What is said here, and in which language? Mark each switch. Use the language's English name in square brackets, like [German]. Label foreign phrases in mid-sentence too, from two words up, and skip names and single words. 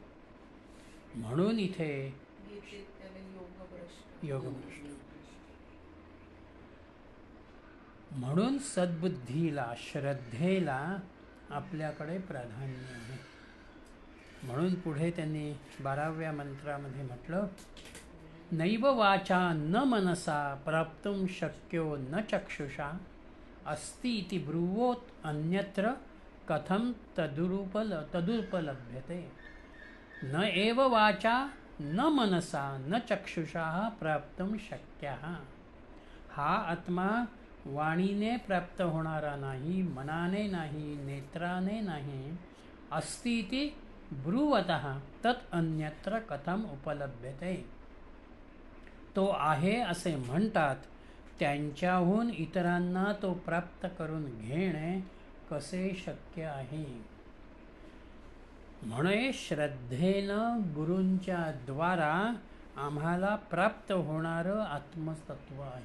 [Marathi] म्हणून इथे योगभ्रष्ट. म्हणून सद्बुद्धीला श्रद्धेला आपल्याकडे प्राधान्य आहे. म्हणून पुढे त्यांनी 12व्या मंत्रामध्ये म्हटलं, [Sanskrit] नैव वाचा न मनसा प्राप्तुं शक्यो न चक्षुषा अस्ति इति ब्रुवोत अन्यत्र कथं तदुपलभ्यते. न एव वाचा न मनसा न चक्षुषा प्राप्तुं शक्यः. [Marathi] हा आत्मा वाणीने प्राप्त होणारा नाही, मनाने नाही, नेत्राने नाही. [Sanskrit] अस्ति इति ब्रुवतः तत् अन्यत्र कथम उपलभ्यते. [Marathi] तो आहे असे म्हणतात, त्यांच्याहून इतरांना तो प्राप्त करून घेणे कसे शक्य आहे. म्हणे श्रद्धेनं गुरूंच्या द्वारा आम्हाला प्राप्त होणारं आत्मतत्व आहे.